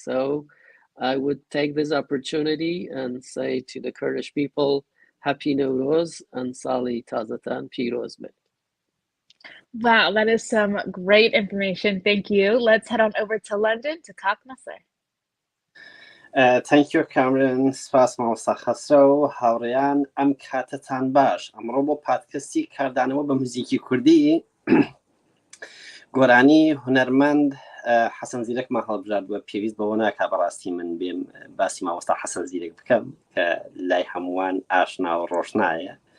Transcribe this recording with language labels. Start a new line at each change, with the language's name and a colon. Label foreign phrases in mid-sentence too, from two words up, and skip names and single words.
English: So I would take this opportunity and say to the Kurdish people, Happy Newroz and
Central Kurdish: Sali Tazatan Piroz Bet.
English: Wow, that is some great information. Thank you. Let's head on over to London to Kak Naser. Thank you, Camryn.
Central Kurdish: سپاس مامۆستا خەسرە و هاوڕێیان ئەم کاتتان باش. ئەمڕۆ بۆ پادکەستی کاردانەوە بە موزیکی کوردی گۆرانی هونەرمەند حەسەن زیرەکمان هەڵبژاردووە. پێویست بەوە ناکا بەڕاستی من بێم باسی مامۆستا حەسەن زیرەک بکەم کە لای هەمووان ئاشنا و ڕۆشنایە.